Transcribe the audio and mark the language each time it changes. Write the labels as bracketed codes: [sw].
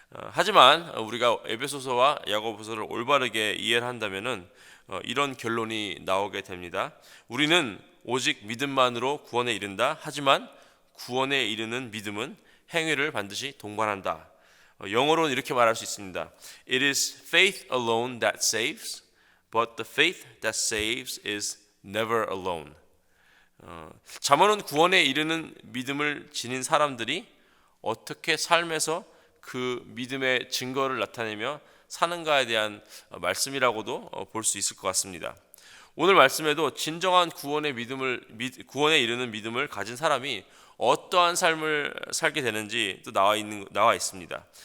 [ko] 하지만 우리가 에베소서와 야고보서를 올바르게 이해를 한다면은 이런 결론이 나오게 됩니다. 우리는 오직 믿음만으로 구원에 이른다. 하지만 구원에 이르는 믿음은 행위를 반드시 동반한다. 영어로는 이렇게 말할 수 있습니다. [en] It is faith alone that saves, but the faith that saves is never alone. [ko] 잠언은 구원에 이르는 믿음을 지닌 사람들이 어떻게 삶에서 그 믿음의 증거를 나타내며 사는가에 대한 말씀이라고도 볼 수 있을 것 같습니다. 오늘 말씀에도 진정한 구원에 이르는 믿음을 가진 사람이 어떠한 삶을 살게 되는지 또 나와 있습니다.